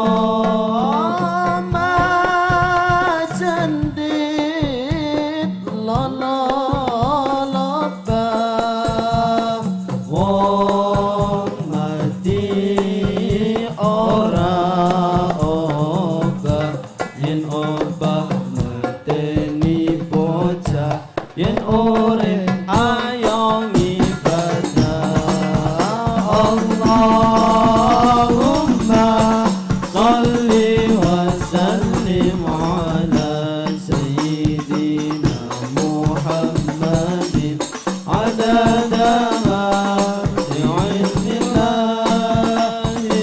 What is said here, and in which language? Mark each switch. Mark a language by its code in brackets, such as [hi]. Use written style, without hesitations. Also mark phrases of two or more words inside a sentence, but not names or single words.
[jv] Majendit loloba wong mati ora obah. Yen obah meteni bocah, yen urip ayo ngibadah. [ar] اللهم صل وسلم على سيدنا محمد عدد ما في علم الله.